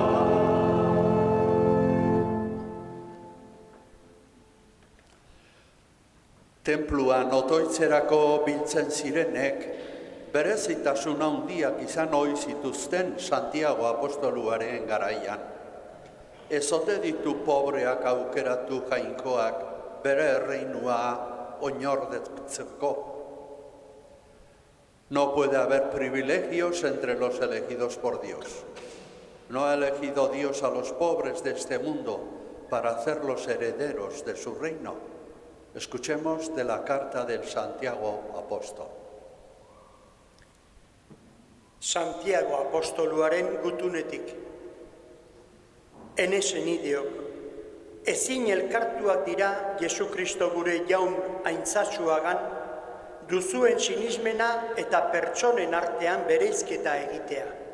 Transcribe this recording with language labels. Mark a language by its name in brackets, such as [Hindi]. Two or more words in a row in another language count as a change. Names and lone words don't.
[Basque] Tenpluan otoitzerako biltzen zirenek, berezitasun handiak izan ohi zituzten Santiago apostoluaren garaian. Ez ote ditu pobreak aukeratu jainkoak bere erreinua oinordetzeko. [Spanish] No puede haber privilegios entre los elegidos por Dios. No ha elegido Dios a los pobres de este mundo para hacerlos herederos de su reino. Escuchemos de la carta del Santiago apóstol. [Basque] Santiago apostoluaren gutunetik. Enesen ideok, ezin elkartuak dira Jesu Kristo gure jaun aintzatsuagan, duzuen sinismena eta pertsonen artean bereizketa egitea.